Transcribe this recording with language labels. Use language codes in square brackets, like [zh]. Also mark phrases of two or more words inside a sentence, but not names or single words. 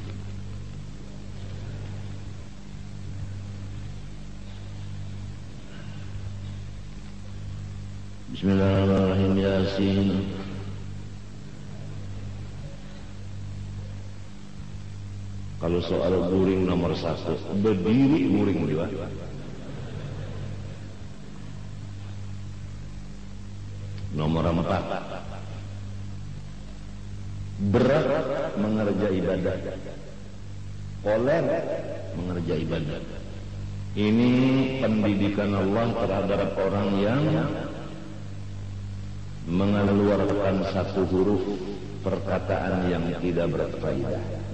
[ar] Bismillahirrahmanirrahim. [bjn] Yasin. Kalau soal guring nomor 1, berdiri guring juga. Nomor 4, berat mengerjakan ibadah, koler mengerjakan ibadah. [id] Ini pendidikan Allah terhadap orang yang mengeluarkan satu huruf perkataan yang tidak berfaedah.